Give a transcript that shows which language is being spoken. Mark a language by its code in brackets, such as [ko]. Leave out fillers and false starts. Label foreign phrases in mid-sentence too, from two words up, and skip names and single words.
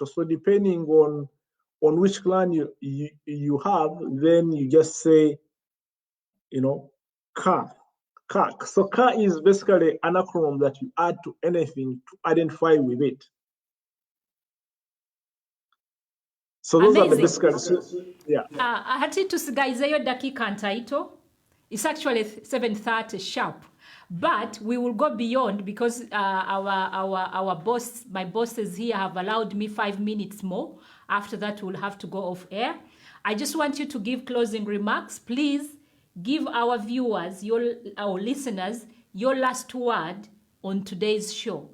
[en] So depending on which clan you have, then you just say, Ka. So Ka is basically an acronym that you add to anything to identify with it. So those are the basic, yeah. [nyo] Hati tusigaizeyo dakika ntaito. [en] It's actually 7:30 sharp. But we will go beyond because my bosses here have allowed me 5 minutes more. After that, we'll have to go off air. I just want you to give closing remarks. Please give our viewers, our listeners, your last word on today's show.